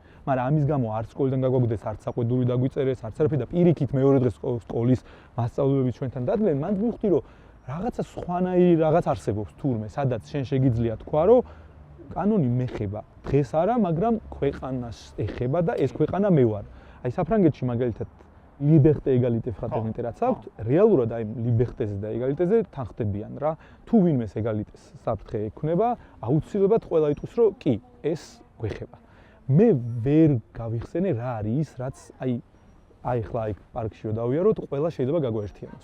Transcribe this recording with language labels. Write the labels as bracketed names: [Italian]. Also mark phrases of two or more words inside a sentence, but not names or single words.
[Georgian] მაგრამ ამის გამო არც სკოლიდან გაგვაგდეს, არც საყვედური დაგვიწერეს, არც არაფერი და პირიქით მეორე დღეს სკოლის მასწავლებლები ჩვენთან დადგნენ, მან მივხვდი რომ რაღაცა სხვანაირი რაღაც არსებობს თურმე, სადაც შენ შეგიძლია თქვა, რომ კანონი მეხება დღეს არა, მაგრამ ქვეყანას ეხება და ეს ქვეყანა მე ვარ. აი საფრანგეთში მაგალითად [French] liberté égalité fraternité [Georgian] რაც აქვს, რეალურად აი liberté-ზე და égalité-ზე თანხდებიან რა. თუ ვინმეს égalité-ს საფრთხე ექნება, აუცილებლად ყველა იტყვის, რომ კი, ეს გვეხება. მე ვერ გავიხსენე რა არის ის, რაც აი ახლა აი პარკში რო დავიაროთ, ყველა შეიძლება გაგვაერთიანოს.